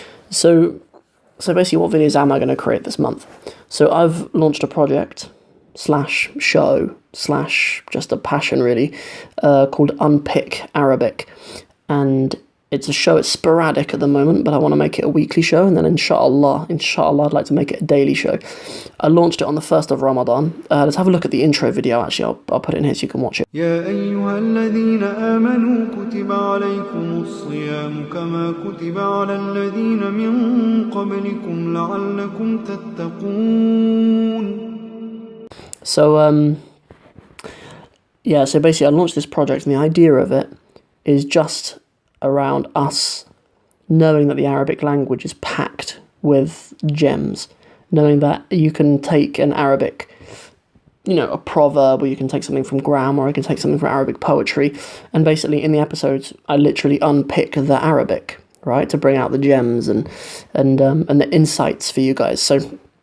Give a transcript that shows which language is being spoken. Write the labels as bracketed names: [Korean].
[English] So basically, what videos am I going to create this month? So I've launched a project / show / just a passion really, called Unpick Arabic, and it's a show. It's sporadic at the moment, but I want to make it a weekly show, and then inshallah, I'd like to make it a daily show. I launched it on the 1st of Ramadan. Let's have a look at the intro video. Actually, I'll put it in here so you can watch it. [Arabic] يا أيها الذين آمنوا كتب عليكم الصيام كما كتب على الذين من قبلكم لعلكم تتقون. [English] So basically I launched this project, and the idea of it is just around us knowing that the Arabic language is packed with gems, knowing that you can take an Arabic, a proverb, or you can take something from grammar, or you can take something from Arabic poetry, and basically in the episodes I literally unpick the Arabic, right, to bring out the gems and the insights for you guys. So